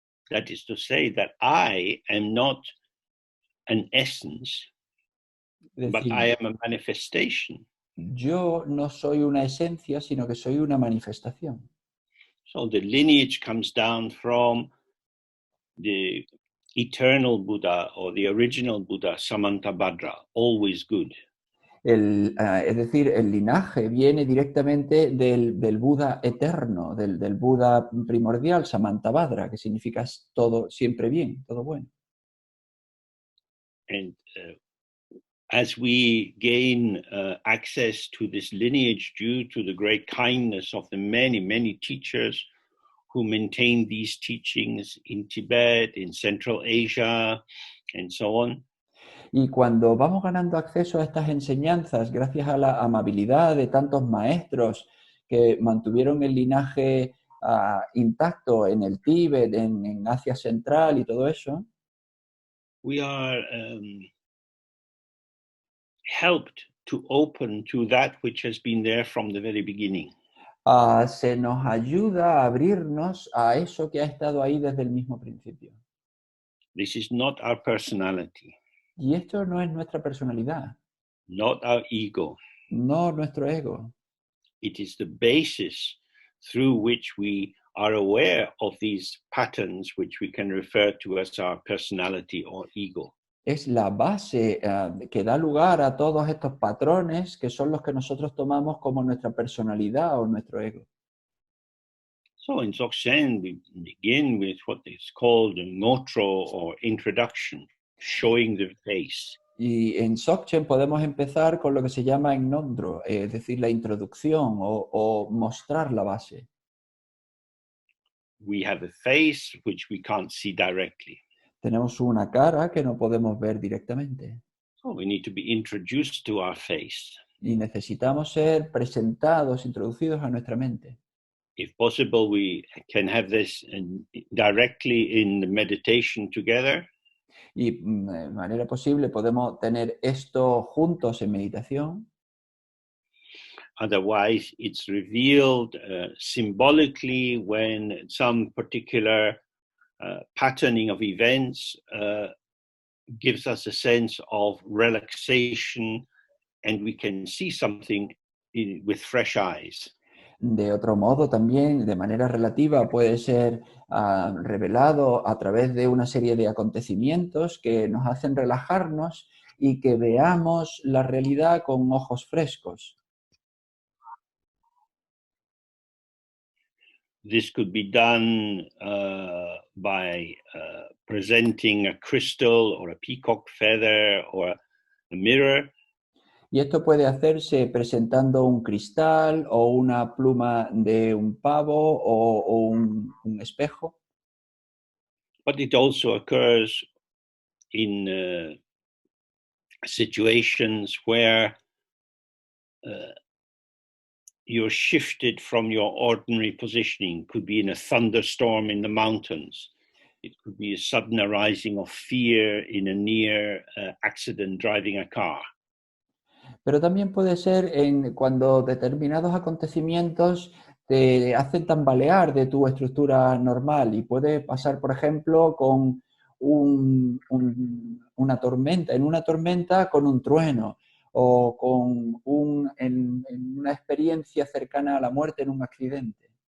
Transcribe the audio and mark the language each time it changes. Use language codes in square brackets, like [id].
[en] That is to say that I am not an essence, but I am a manifestation. [es] Yo no soy una esencia, sino que soy una manifestación. [en] So the lineage comes down from the eternal Buddha or the original Buddha, Samantabhadra, always good. [es] Es decir, el linaje viene directamente del Buda eterno, del Buda primordial, Samantabhadra, que significa todo, siempre bien, todo bueno. [en] And as we gain access to this lineage due to the great kindness of the many, many teachers who maintain these teachings in Tibet, in Central Asia, and so on. [es] Y cuando vamos ganando acceso a estas enseñanzas, gracias a la amabilidad de tantos maestros que mantuvieron el linaje intacto en el Tíbet, en Asia Central y todo eso, [en] we are helped to open to that which has been there from the very beginning. [es] Se nos ayuda a abrirnos a eso que ha estado ahí desde el mismo principio. [en] This is not our personality. [es] Y esto no es nuestra personalidad. [en] Not our ego. [es] No nuestro ego. [en] It is the basis through which we are aware of these patterns which we can refer to as our personality or ego. [es] Es la base que da lugar a todos estos patrones que son los que nosotros tomamos como nuestra personalidad o nuestro ego. [en] So in Dzogchen, we begin with what is called a ngotro or introduction, showing the face. [es] Y en Dzogchen podemos empezar con lo que se llama gnondro, es decir, la introducción o mostrar la base. [en] We have a face which we can't see directly. [es] Tenemos una cara que no podemos ver directamente. [en] So we need to be introduced to our face. [es] Y necesitamos ser presentados, introducidos a nuestra mente. [en] If possible, we can have this directly in the meditation together. [es] Y de manera posible podemos tener esto juntos en meditación. [en] Otherwise, it's revealed symbolically when some particular patterning of events gives us a sense of relaxation and we can see something with fresh eyes. [es] De otro modo, también, de manera relativa, puede ser revelado a través de una serie de acontecimientos que nos hacen relajarnos y que veamos la realidad con ojos frescos. [en] This could be done by presenting a crystal or a peacock feather or a mirror. [es] Y esto puede hacerse presentando un cristal o una pluma de un pavo o un espejo. [en] But it also occurs in situations where you're shifted from your ordinary positioning. Could be in a thunderstorm in the mountains. It could be a sudden arising of fear in a near accident driving a car. [es] Pero también puede ser cuando determinados acontecimientos te hacen tambalear de tu estructura normal y puede pasar, por ejemplo, con una tormenta, en una tormenta con un trueno o en una experiencia cercana a la muerte en un accidente.